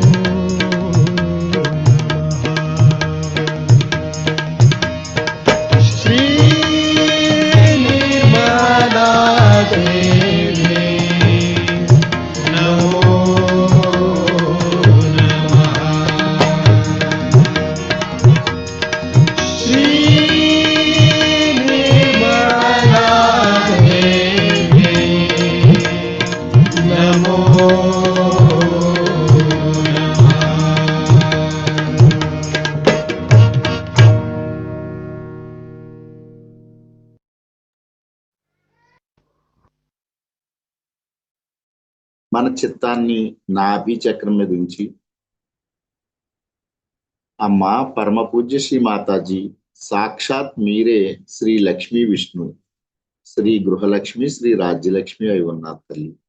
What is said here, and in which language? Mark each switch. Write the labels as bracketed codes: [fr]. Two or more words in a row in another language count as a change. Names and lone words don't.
[sa] श्री निर्मला देवी नमो श्री निर्मला देवी नमो [te] మన చిత్తాన్ని నాభి చక్రం మీద ఉంచి అమ్మా పరమ పూజ్య శ్రీ మాతాజీ సాక్షాత్ మీరే శ్రీ లక్ష్మీ విష్ణు, శ్రీ గృహలక్ష్మి, శ్రీ రాజ్యలక్ష్మి అయి ఉన్నారు తల్లి.